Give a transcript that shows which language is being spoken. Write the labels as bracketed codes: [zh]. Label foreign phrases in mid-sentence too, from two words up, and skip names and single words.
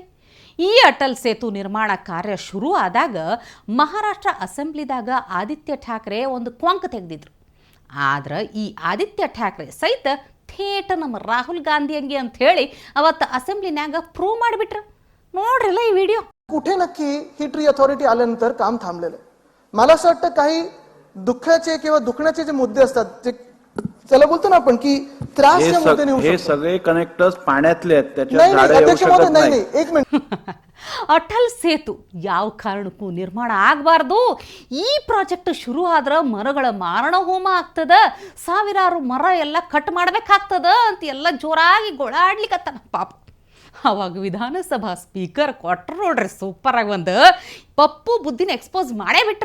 [kn] ಈ ಅಟಲ್ ಸೇತು ನಿರ್ಮಾಣ ಕಾರ್ಯ ಶುರು ಆದಾಗ ಮಹಾರಾಷ್ಟ್ರ ಅಸೆಂಬ್ಲಿದಾಗ ಆದಿತ್ಯ ಠಾಕ್ರೆ ಒಂದು ಕೊಂಕ ತೆಗೆದಿದ್ರು. ಆದ್ರೆ ಈ ಆದಿತ್ಯ ಠಾಕ್ರೆ ಸಹಿತ ಥೇಟ ನಮ್ಮ ರಾಹುಲ್ ಗಾಂಧಿ ಹಂಗೆ ಅಂತ ಹೇಳಿ ಅವತ್ತು ಅಸೆಂಬ್ಲಿನ್ಯಾಗ प्रूव्ह ಮಾಡಿಬಿಟ್ರು. ನೋಡ್ರಲ್ಲ ಈ ವಿಡಿಯೋ. [mr] कुठे नक्की ही [en] tree authority [mr] आल्यानंतर काम थांबलेलं. मला असं वाटतं काही दुःखाचे किंवा दुखण्याचे जे मुद्दे असतात, जे त्याला बोलतो ना आपण की त्रासचे मुद्दे निघू शकतात. हे सगळे कनेक्टर्स पाण्यातले आहेत, त्याच्या नाही झाडे येऊ अध्यक्ष शकत महोदय, नाही नाही. नाही एक मिनिट. [kn] ಅಟಲ್ ಸೇತು ಯಾವ ಕಾರಣಕ್ಕೂ ನಿರ್ಮಾಣ ಆಗಬಾರ್ದು. ಈ ಪ್ರಾಜೆಕ್ಟ್ ಶುರು ಆದ್ರೆ ಮರಗಳ ಮಾರಣ ಹೋಮ ಆಗ್ತದ, ಸಾವಿರಾರು ಮರ ಎಲ್ಲ ಕಟ್ ಮಾಡಬೇಕಾಗ್ತದ ಅಂತ ಎಲ್ಲ ಜೋರಾಗಿ ಗೋಳಾಡ್ಲಿಕ್ಕತ್ತಾನ ಪಾಪ. ಅವಾಗ ವಿಧಾನಸಭಾ ಸ್ಪೀಕರ್ ಕೊಟ್ರು ನೋಡ್ರಿ ಸೂಪರಾಗಿ ಒಂದು ಪಪ್ಪು ಬುದ್ಧಿನ ಎಕ್ಸ್ಪೋಸ್ ಮಾಡೇ ಬಿಟ್ರೆ.